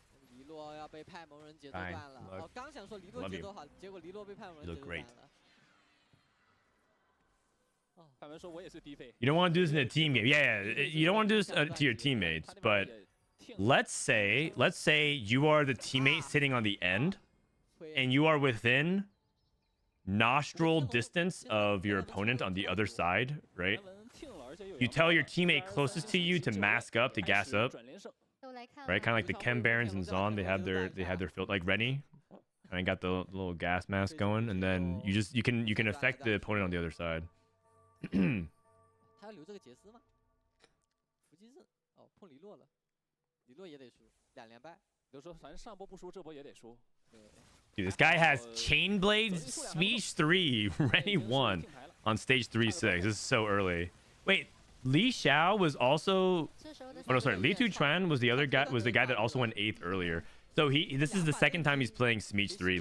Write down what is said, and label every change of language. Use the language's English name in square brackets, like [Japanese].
[Chinese] 黎洛要被派蒙人节奏断了。我刚想说黎洛节奏好，结果黎洛被派蒙人节奏断了。派蒙说我也是低费。 [English] You don't want to do this in a team game. Yeah, you don't want to do this to your teammates. But let's say you are the teammate sitting on the end, and you are within nostril distance of your opponent on the other side, right? you tell your teammate closest to you to mask up to gas up, right? Kind of like the Chem Barons and Zon. They have their filter, like Rennie. I got the little gas mask going, and then you can affect the opponent on the other side. [Chinese] 他要留这个杰斯吗？伏击阵哦，碰李洛了，李洛也得输，2连败。就说反正上波不输，这波也得输。 [English] Dude, this guy has Chain Blades, Speech 3, Rennie 1 on stage 3-6. This is so early. Wait, LiShao was also. Oh no, sorry. LiTuChuan was the other guy. Was the guy that also went 8th earlier. So this is the second time he's playing Smeech 3.